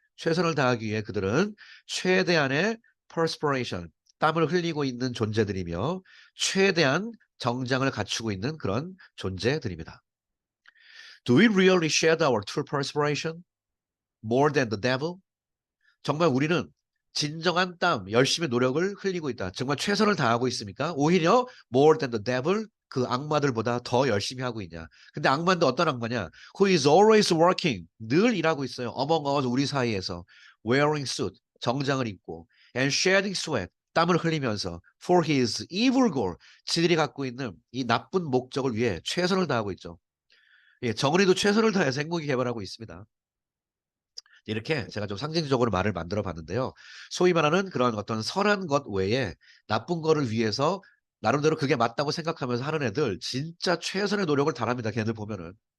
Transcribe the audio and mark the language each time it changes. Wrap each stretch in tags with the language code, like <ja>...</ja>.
<ko>최선을 다하기 위해 그들은 최대한의 perspiration, 땀을 흘리고 있는 존재들이며 최대한 정장을 갖추고 있는 그런 존재들입니다.</ko> <en>Do we really shed our true perspiration more than the devil?</en> <ko>정말 우리는 진정한 땀, 열심히 노력을 흘리고 있다. 정말 최선을 다하고 있습니까? 오히려</ko> <en>more than the devil,</en> <ko>그 악마들보다 더 열심히 하고 있냐. 근데 악마인데 어떤 악마냐?</ko> <en>Who is always working,</en> <ko>늘 일하고 있어요.</ko> <en>among us,</en> <ko>우리 사이에서.</ko> <en>wearing suit,</en> <ko>정장을 입고</ko> <en>and shedding sweat,</en> <ko>땀을 흘리면서</ko> <en>for his evil goal,</en> <ko>지들이 갖고 있는 이 나쁜 목적을 위해 최선을 다하고 있죠. 예, 정은이도 최선을 다해서 행복이 개발하고 있습니다. 이렇게 제가 좀 상징적으로 말을 만들어 봤는데요. 소위 말하는 그런 어떤 선한 것 외에 나쁜 거를 위해서 나름대로 그게 맞다고 생각하면서 하는 애들 진짜 최선의 노력을 다합니다. 걔네들 보면은.</ko>